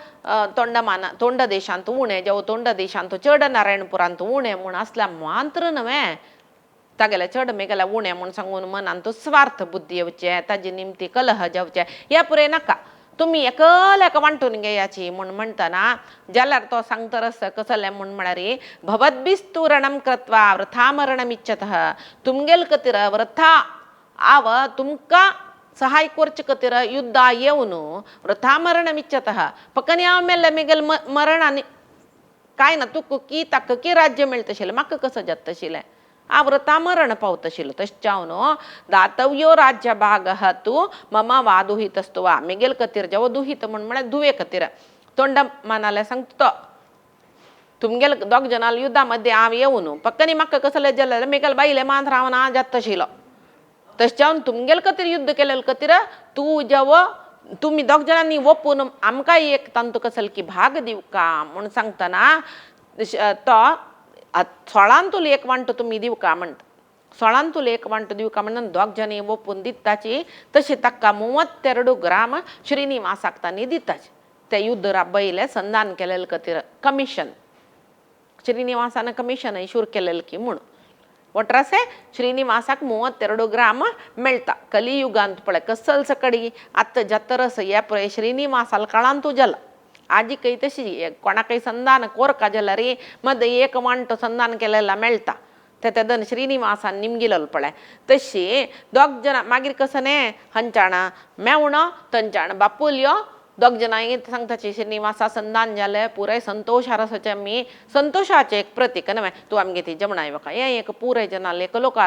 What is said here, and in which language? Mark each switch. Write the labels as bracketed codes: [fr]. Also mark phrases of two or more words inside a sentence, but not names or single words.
[kok] तोंड देशांत उणें जेव तोंड देशांत चड नारायणपुरांत उणें म्हूण आसल्या मात्र न्हय तागेले चड मेगेल्या उणें म्हूण सांगून मनान तो स्वार्थ बुद्धी येवचे ताजे निमती कलह जावचे हे पुरे नाका तुमी एकल्याक वांटून घेयाची म्हूण म्हणटना जाल्यार तो सांगतरस कसलें म्हूण म्हळ्यार [sa] भवद्भिस्तु रणं कृत्वा वृथा मरणमिच्छतः [kok] तुमगेल खातीर वृथा तुमकां सहाय करचे खातीर युद्धा येवन [sa] वृथा मरणमिच्छतः [kok] पक्कनी हांव मेल्ले मेगेल मरण आनी कांय ना तुका की ताका की राज्य मेळटशिल्लें म्हाका कसो जाता तशिल्लें हांव वृथा मरण पावतशिल्लो तशें जावन [sa] दातव्यो राज्य भागः तूं मम वा दुहितस्तु वा [kok] मेगेल खातीर जेव दुहीत म्हळ्यार धुवे खातीर तोंडामानाले सांगता तो तुमगेल दोग जनाल युद्धा मध्ये हांव येवन पक्कनी म्हाका कसलें जाल्यार मेगेल बायले मांद्र हांव ना जाता तशिल्लो तशें जावन तुमगेल खातीर युद्ध केलेले खातीर तूं जेव तुमी दोग जाणांनी ओपून आमकां एक तांतू कसलकी भाग दिवका म्हूण सांगतना तो 16 एक वांटो तुमी दिवका म्हणटा 16 एक वांटो दिवका म्हणून दोग जाणी ओपून दिताची तशें ताका 32 ग्राम श्रीनिवासाक तांणी दिताचे ते युद्ध राबयलें संधान केलेले खातीर कमिशन श्रीनिवासान कमिशन इशूर केलेलें की म्हूण ಒಟ್ರಾಸೆ ಶ್ರೀನಿವಾಸಕ್ 32 ಗ್ರಾಮ ಮೆಳ್ತಾ ಕಲಿಯುಗಾಂತ ಪಳೆ ಕಸ್ಸಲ್ सकडी आत्ता जत्तरस या पळय श्रीनिवासाल काळांतू जल आजी काही तशी कोणा काही संधान कोरका जला रे मध्ये एक वांटो संधान केलेला मेळता तेदन श्रीनिवासान निमगिलल पळय तशी दोग जन मागीर कसने हंचाण मेवणो तंचाण बापुल्यो दोग जनांनी सांगताची श्रीनिवासा संधान जालें पुराय संतोष रसाचें आमी संतोषाचें एक प्रतीक न्हय तूं आमगे ती जेवणां येवका हें एक पुराय जनाले एकलो